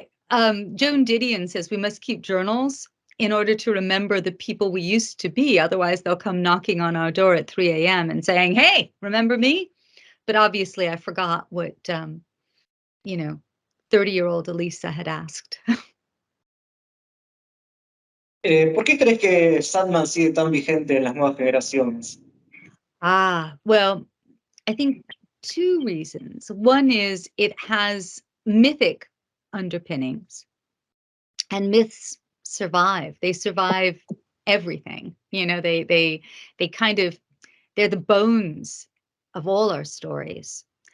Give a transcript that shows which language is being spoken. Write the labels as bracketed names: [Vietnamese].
[English] Joan Didion says we must keep journals in order to remember the people we used to be. Otherwise, they'll come knocking on our door at 3 a.m. and saying, hey, remember me? But obviously, I forgot what, 30-year-old Alisa had asked. [Spanish] ¿Por qué crees que Sandman sigue tan vigente en las nuevas generaciones? [English] Well, I think 2 reasons. One is it has mythic underpinnings, and myths survive. They survive everything. They kind of, they're the bones of all our stories.